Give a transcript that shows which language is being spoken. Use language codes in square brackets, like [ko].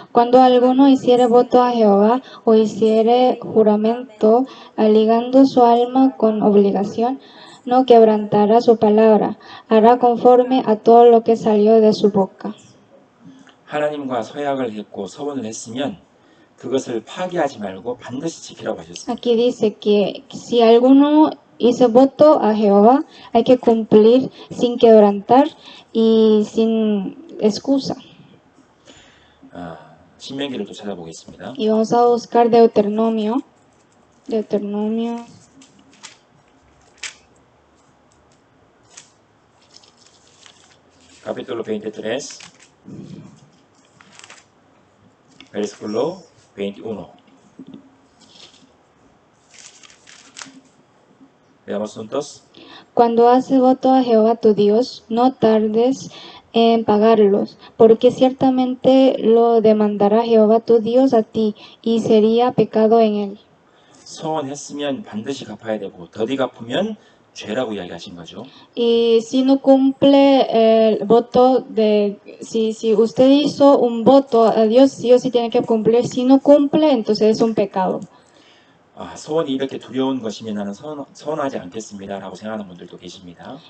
[es] Cuando alguno hiciere voto a Jehová o hiciere juramento, ligando su alma con obligación, no quebrantará su palabra, hará conforme a todo lo que salió de su boca. [ko] 하나님과 서약을 했고 서원을 했으면 그것을 파기하지 말고 반드시 지키라고 하셨습니다. [es] Aquí dice que si alguno hice voto a Jehová, hay que cumplir sin quebrantar y sin excusa. [ko] 신명기를 또 찾아보겠습니다. [es] Y vamos a buscar Deuteronomio. Deuteronomio. Capítulo 23, versículo 21. Veamos juntos. Cuando haces voto a Jehová tu Dios, no tardes en pagarlos, porque ciertamente lo demandará Jehová tu Dios a ti, y sería pecado en él. [ko] 서원했으면 반드시 갚아야 되고 더디 갚으면 죄라고 이야기하신 거죠. [es] Y si no cumple el voto si usted hizo un voto a Dios, sí o sí tiene que cumplir. Si no cumple, entonces es un pecado. [ko] 소원이 이렇게 두려운 것이면 나는 서원하지 않겠습니다라고 생각하는 분들도 계십니다.